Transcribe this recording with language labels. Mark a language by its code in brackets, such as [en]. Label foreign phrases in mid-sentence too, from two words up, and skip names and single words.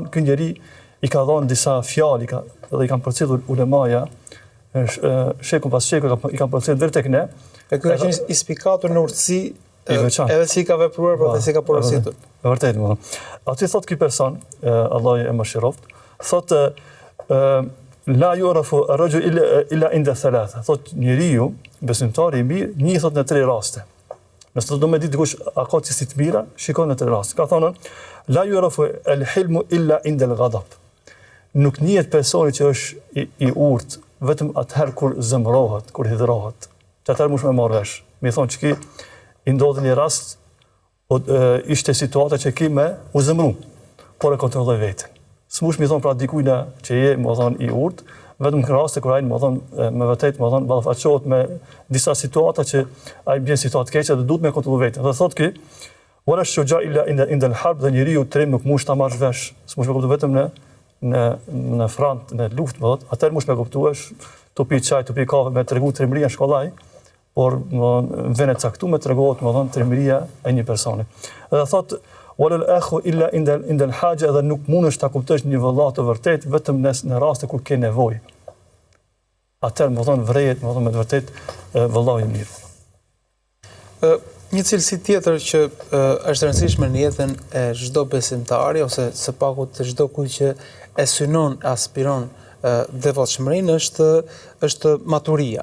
[sq] Ky njeri i ka dhënë disa fjalë, dhe i kanë përcjellur ulemaja, shekun pas sheku i kanë përcjellur deri tek ne. Ky ka qenë i spikatur në urtësi Edhe si ka vepruar, por edhe si ka porositur. Vërtet, më thonë. Aty thot ky person, Allah e mëshiroft, thot [ar] لا يعرف الرجل إلا عند ثلاثة. [sq] Thot njeriu, besimtari i mirë, një thot në 3 raste. Nëse do me ditë dikush a ka si të mira, shikon në 3 raste. Ka thonë [ar] لا يعرف الحلم إلا عند الغضب. [sq] Nuk njihet personi që është i urtë vetëm atëherë kur zemërohet, kur hidhrohet. Që atëherë mush me marrë vesh. Mi thonë që ki i ndodhi një rast, ishte situata që ki me u zemëru, por e kontrolloj vetën. S'mush mi thonë pra dikujna që je, më thonë, i urtë, vetëm në raste kur ajnë, më thonë, me vërtet, më thonë, ballafaqohet me disa situata që ajnë bjen situatë keqe dhe duhet me kontrollu vetën. Dhe thotë ki, [ar] ولا شجاع إلا عند الحرب, [sq] dhe njeriu trim nuk mush ta marrë vesh, s'mush me kuptu vetëm në front, në luftë, më thotë, atëherë mush me kuptuesh, të pi çaj, të pi kafe, me tregu trimëria shkollaj, por në vene caktuar tregohet, më thonë, trimëria e një personi. Dhe thotë [ar] ولا الأخ إلا عند الحاجة, [sq] dhe nuk mundesh ta kuptosh një vëllai të vërtet vetëm në raste kur ke nevojë. Atëherë më thonë vrejet, më thonë me të vërtet vëllai i mirë. Një cilësi tjetër që është rëndësishme në jetën e çdo besimtari ose së pakut të çdo kujt që e synon, aspiron devotshmërinë është maturia.